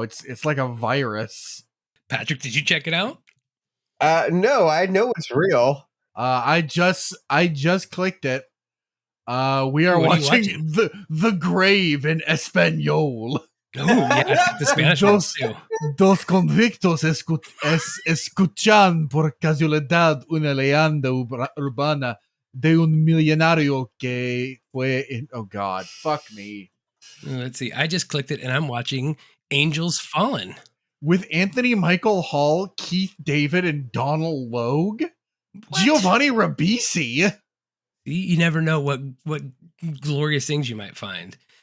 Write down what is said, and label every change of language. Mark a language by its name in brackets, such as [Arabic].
[English] It's like a virus. Patrick, did you check it out? No, I know it's real. I just clicked it. We are watching the Grave in Espanol. Oh, yeah, the Spanish one too. [Spanish] Dos convictos escuchan por casualidad una leyenda urbana de un millonario que fue... [English] Oh, God. Fuck me. Let's see. I just clicked it, and I'm watching Angels Fallen. With Anthony Michael Hall, Keith David, and Donald Logue? What? Giovanni Ribisi? You never know what glorious things you might find.